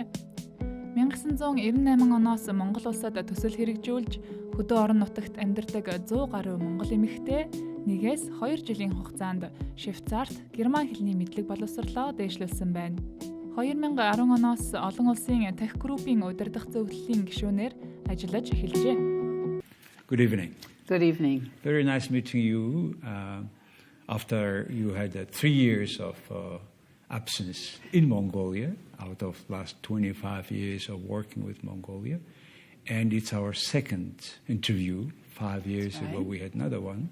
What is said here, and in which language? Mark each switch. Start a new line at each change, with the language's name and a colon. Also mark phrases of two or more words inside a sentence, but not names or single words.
Mongolian: 1998 оноос Монгол улсад төсөл хэрэгжүүлж хөдөө орон нутагт амьдардаг 100 гаруй монгол эмэгтэй 1-2 жилийн хугацаанд Швейцарт герман хэлний мэдлэг боловсролоо дээшлүүлсэн байна. 2010 оноос Олон улсын Тахь группийн Удирдах Зөвлөлийн гишүүнээр ажиллаж эхэлжээ.
English: Good evening. Good evening. Very nice meeting you after you had 3 years of absence in Mongolia out of last 25 years of working with Mongolia. And it's our second interview. 5 years ago we had another one.